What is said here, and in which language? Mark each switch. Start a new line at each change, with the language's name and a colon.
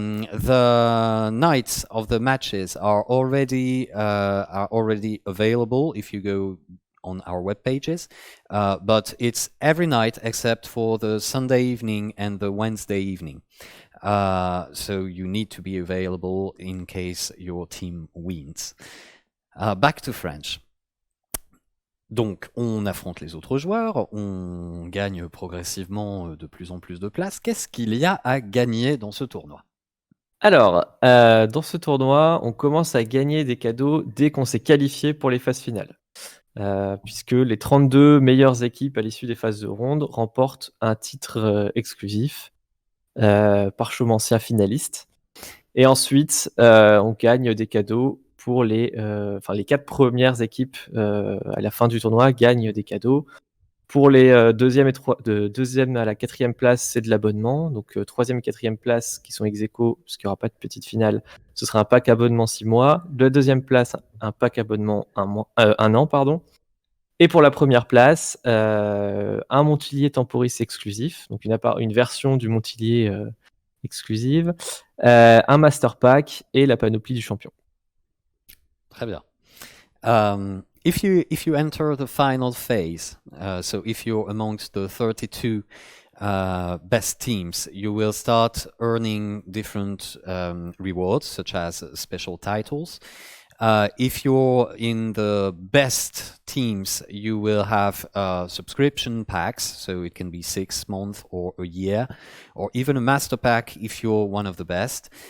English: The nights of the matches are already available if you go on our web pages, but it's every night except for the Sunday evening and the Wednesday evening. So you need to be available in case your team wins. Back to French.
French: Donc, on affronte les autres joueurs, on gagne progressivement de plus en plus de places. Qu'est-ce qu'il y a à gagner dans ce tournoi? Alors, dans ce tournoi, on commence à gagner des cadeaux dès qu'on s'est qualifié pour les phases finales. Puisque les 32 meilleures équipes à l'issue des phases de ronde remportent un titre exclusif, parchemencien finaliste. Et ensuite, on gagne des cadeaux pour les 4 premières équipes à la fin du tournoi gagnent des cadeaux. Pour les deuxième à la 4e place, c'est de l'abonnement. Donc 3e et 4e place qui sont ex aequo, parce qu'il n'y aura pas de petite finale, ce sera un pack abonnement 6 mois. La 2e place, un pack abonnement 1 an, pardon. Et pour la première place, un Montilier Temporis exclusif, donc une version du Montilier exclusive, un Master Pack et la panoplie du champion. Très bien.
English: If you enter the final phase, so if you're amongst the 32 best teams, you will start earning different rewards, such as special titles. If you're in the best teams, you will have subscription packs, so it can be 6 months or a year, or even a master pack if you're one of the best.